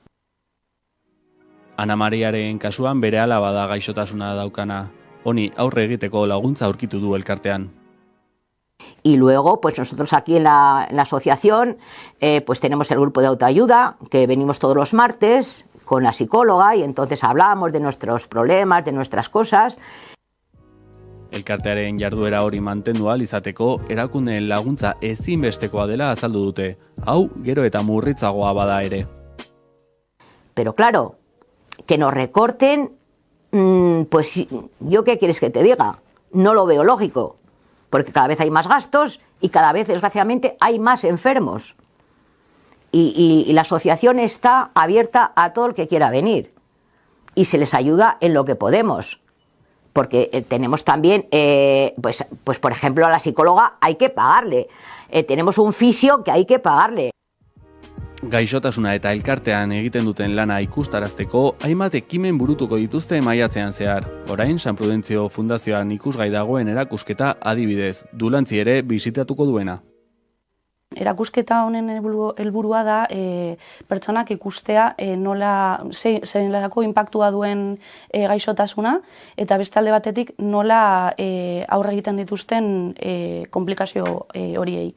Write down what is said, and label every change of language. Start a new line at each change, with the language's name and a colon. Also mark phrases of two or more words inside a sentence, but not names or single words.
Basque: Ana Mariaren kasuan bere alaba da gaixotasuna daukana, honi aurre egiteko laguntza aurkitu du elkartean.
Spanish: Y luego, pues nosotros aquí en la asociación, pues tenemos el grupo de autoayuda, que venimos todos los martes con la psicóloga y entonces hablamos de nuestros problemas, de nuestras cosas.
Basque: Elkartearen jarduera hori mantendu ahal izateko, erakundeen laguntza ezinbestekoa dela azaldu dute. Hau, gero eta murritzagoa bada ere.
Spanish: Pero claro, que nos recorten, pues yo qué quieres que te diga, no lo veo lógico. Porque cada vez hay más gastos y cada vez, desgraciadamente, hay más enfermos. Y la asociación está abierta a todo el que quiera venir. Y se les ayuda en lo que podemos. Porque tenemos también, pues por ejemplo, a la psicóloga hay que pagarle. Tenemos un fisio que hay que pagarle.
Basque: Gaixotasuna eta elkartean egiten duten lana ikustarazteko, hainbat ekimen burutuko dituzte maiatzean zehar. Orain, San Prudentzio Fundazioan ikusgai dagoen erakusketa adibidez, Dulantzi ere bisitatuko duena. Erakusketa honen helburua da pertsonak ikustea zelako inpaktua duen gaixotasuna eta beste alde batetik nola aurre egiten dituzten konplikazio horiei.